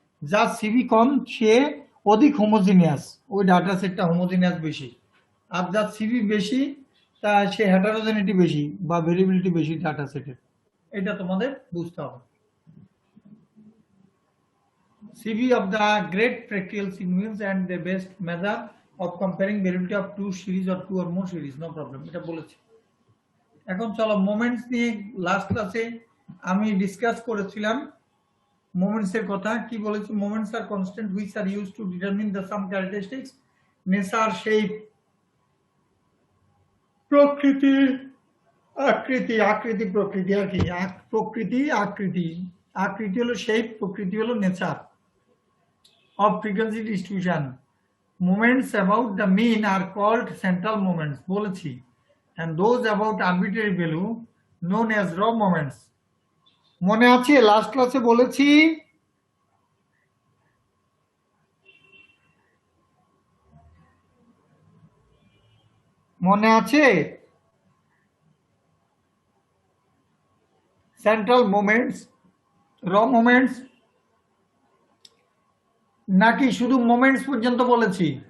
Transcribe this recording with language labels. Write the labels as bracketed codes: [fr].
[bn] যার সিবি কম সে অধিক হোমোজিনিয়াস, ওই ডাটা সেটটা হোমোজিনিয়াস বেশি। আর যার সিবি বেশি তা সে হেটারোজেনিটি বেশি বা ভেরিয়েবিলিটি বেশি ডাটা সেটের। এটা তোমাদের বুঝতে হবে। [en] CV of the great practical significance and the best measure of comparing variability of two series or two or more series, no problem, [bn] এটা বলেছি। এখন চলো মোমেন্টস নিয়ে লাস্ট ক্লাসে আমি ডিসকাস করেছিলাম মোমেন্টস এর কথা। কি বলেছি? [en] moments are constant which are used to determine the some characteristics, [bn] nature, shape, প্রকৃতি, আকৃতি, আকৃতি প্রকৃতি আর কি, প্রকৃতি আকৃতি, আকৃতি হলো শেপ, প্রকৃতি হলো nature [en] of frequency distribution. Moments about the mean are called central moments [bn] বলেছি, [en] and those about arbitrary value known as raw moments. [bn] মনে আছে লাস্ট ক্লাসে বলেছি মনে আছে সেন্ট্রাল মোমেন্টস, র মোমেন্টস, নাকি শুধু মোমেন্টস পর্যন্ত বলেছি?